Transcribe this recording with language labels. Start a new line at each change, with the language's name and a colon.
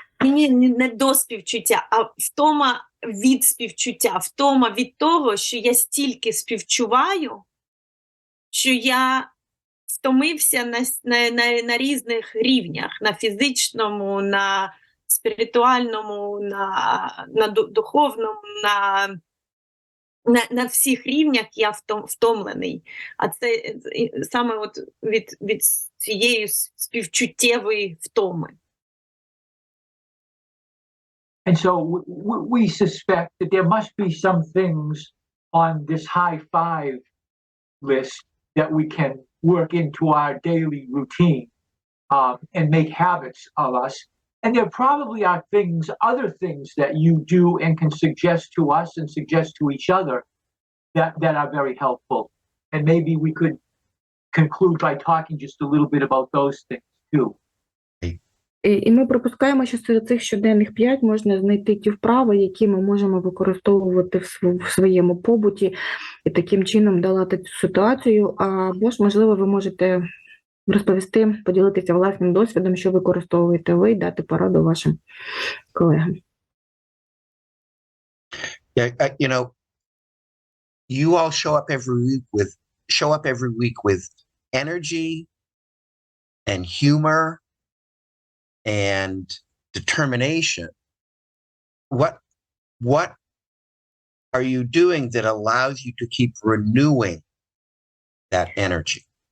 Ukrainian: Ні, не до співчуття, а втома від співчуття, втома від того, що я стільки співчуваю, що я втомився на різних рівнях, на фізичному, на спіритуальному, на духовному, на всіх рівнях я втомлений. А це саме от від цієї співчуттєвої втоми.
English: And so we suspect that there must be some things on this high five list that we can work into our daily routine and make habits of us. And there probably are other things that you do and can suggest to us and suggest to each other that are very helpful. And maybe we could conclude by talking just a little bit about those things too.
Ukrainian: І ми припускаємо, що серед цих щоденних 5 можна знайти ті вправи, які ми можемо використовувати в своєму побуті і таким чином долати цю ситуацію. Або ж, можливо, ви можете розповісти, поділитися власним досвідом, що використовуєте ви, і дати пораду вашим колегам.
English: Yeah, you all show up every week with energy and humor and determination. What are you doing that allows you to keep renewing that energy?